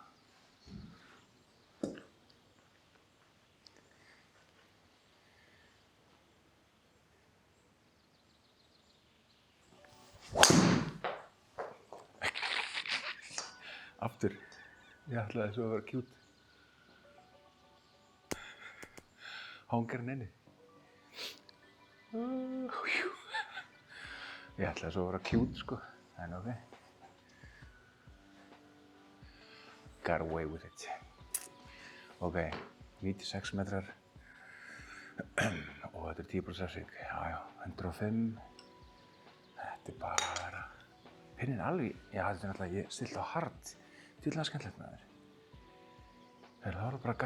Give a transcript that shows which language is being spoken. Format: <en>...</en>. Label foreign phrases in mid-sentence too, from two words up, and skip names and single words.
<is>Aftur. Ég ætlaði svo að vera cute. Hangarinn inni. Ég ætlaði svo að vera cute, sko.</is> <en>En ok. Got away with it.</en> <is>Ok, 96 metrar. Og þetta 10% refsing. Já, 105. Þetta bara pinnin alveg, þetta náttúrulega ég stilt á hard. Dýrlega skemmtilegt með þér.</is>